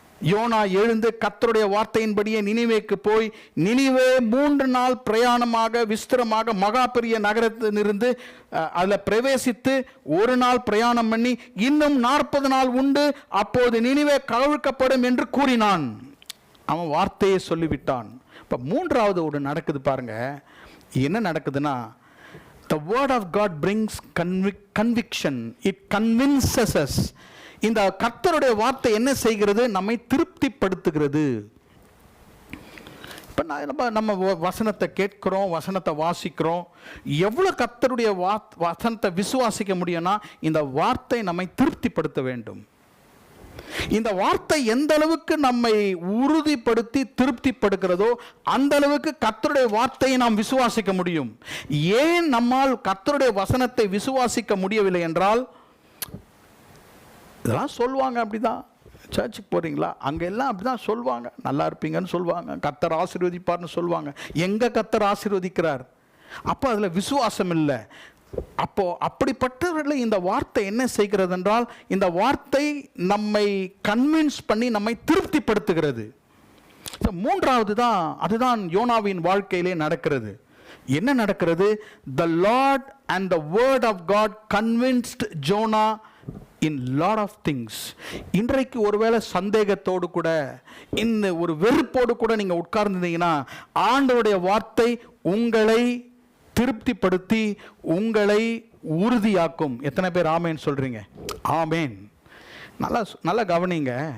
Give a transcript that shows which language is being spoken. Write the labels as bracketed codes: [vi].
[ta] YONO எழுந்து கர்த்தருடைய வார்த்தையின்படியே நினிவேக்கு போய், நினிவே 3 நாள் பிரயாணமாக விஸ்திரமாக மகா பெரிய நகரத்திலிருந்து அதில் பிரவேசித்து 1 நாள் பிரயாணம் பண்ணி, இன்னும் 40 நாள் உண்டு, அப்போது நினிவே கவிழ்க்கப்படும் என்று கூறினான். அவன் வார்த்தையை சொல்லிவிட்டான். இப்போ 3வது ஒன்று நடக்குது பாருங்க. என்ன நடக்குதுன்னா, [en] the word of God brings conviction. It convinces us. [ta] இந்த கர்த்தருடைய வார்த்தை என்ன செய்கிறது? நம்மை திருப்திப்படுத்துகிறது. இப்போ நம்ம வசனத்தை கேட்கிறோம், வசனத்தை வாசிக்கிறோம். எவ்வளோ கர்த்தருடைய வசனத்தை விசுவாசிக்க முடியும்னா, இந்த வார்த்தை நம்மை திருப்திப்படுத்த வேண்டும். இந்த வார்த்தை எந்த அளவுக்கு நம்மை உறுதிப்படுத்தி திருப்திப்படுகிறதோ அந்த அளவுக்கு கர்த்தருடைய வார்த்தையை நாம் விசுவாசிக்க முடியும். ஏன் நம்மால் கர்த்தருடைய வசனத்தை விசுவாசிக்க முடியவில்லை என்றால், இதெல்லாம் சொல்லுவாங்க, அப்படிதான் சர்ச்சுக்கு போகிறீங்களா, அங்கெல்லாம் அப்படி தான் சொல்லுவாங்க, நல்லா இருப்பீங்கன்னு சொல்லுவாங்க, கர்த்தர் ஆசீர்வதிப்பார்னு சொல்லுவாங்க. எங்கே கர்த்தர் ஆசீர்வதிக்கிறார்? அப்போ அதில் விசுவாசம் இல்லை. அப்போ அப்படிப்பட்டவர்களை இந்த வார்த்தை என்ன செய்கிறது என்றால், இந்த வார்த்தை நம்மை கன்வின்ஸ் பண்ணி நம்மை திருப்திப்படுத்துகிறது. 3வது தான், அதுதான் யோனாவின் வாழ்க்கையிலே நடக்கிறது. என்ன நடக்கிறது? [en] The Lord and the word of God convinced Jonah in lot of things. [ta] இன்றைக்கு ஒருவேளை சந்தேகத்தோடு கூட, இன்னும் ஒரு வெறுப்போடு கூட நீங்க உட்கார்ந்தீங்கன்னா, ஆண்டவருடைய வார்த்தை உங்களை திருப்திப்படுத்தி உங்களை உறுதியாக்கும். எத்தனை பேர் ஆமேன் சொல்றீங்க? ஆமேன். நல்லா கவனிங்க.